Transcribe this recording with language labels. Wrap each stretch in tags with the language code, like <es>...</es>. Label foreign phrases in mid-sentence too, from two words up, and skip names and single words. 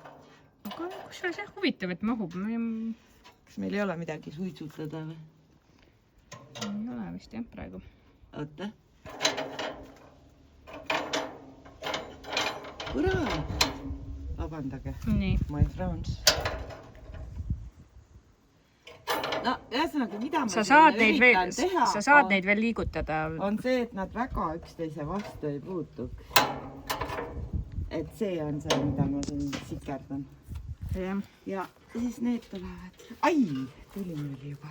<et>Aga kus see huvitav, et mahub? Kas meil ei ole midagi suitsutada või? Ei ole vist jah praegu. Oota. Kurat! Vabandage. Nii.</et> <en>My friends.</en> <et>No, ühesõnaga, mida ma üritan teha, sa saad neid veel liigutada. On see, et nad väga üksteise vastu ei puutuks. Et see on see, mida ma siin sikerdan. Ja siis need tulevad. Ai, tuli meil juba.</et>